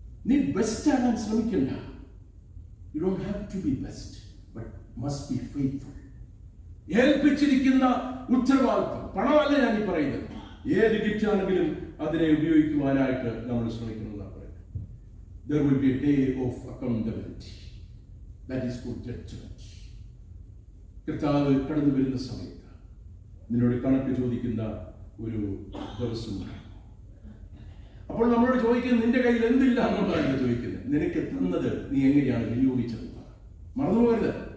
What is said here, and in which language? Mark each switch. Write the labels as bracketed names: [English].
[Malayalam] നീ ബെസ്റ്റ് ആകാൻ ശ്രമിക്കണ്ട. [English] You don't have to be best, but must be faithful. [Malayalam] ഏൽപ്പിച്ചിരിക്കുന്ന ഉത്തരവാദിത്വം, പണമല്ല ഞാൻ ഈ പറയുന്നത്. ഏത് ഗിഫ്റ്റ് ആണെങ്കിലും അതിനെ ഉപയോഗിക്കുവാനായിട്ട് നമ്മൾ ശ്രമിക്കണമെന്നാണ് പറയുന്നത്. [English] There will be a day of accountability. That is good judgment. [Malayalam] കർത്താവ് കടന്നു വരുന്ന സമയത്ത് നിന്നോട് കണക്ക് ചോദിക്കുന്ന ഒരു ദിവസമുണ്ട്. അപ്പോൾ നമ്മളോട് ചോദിക്കുന്നത്, നിന്റെ കയ്യിൽ എന്തില്ല എന്നുള്ളതാണ് ചോദിക്കുന്നത്. നിനക്ക് തന്നത് നീ എങ്ങനെയാണ് വിനിയോഗിച്ചത്? മറന്നുപോകരുത്.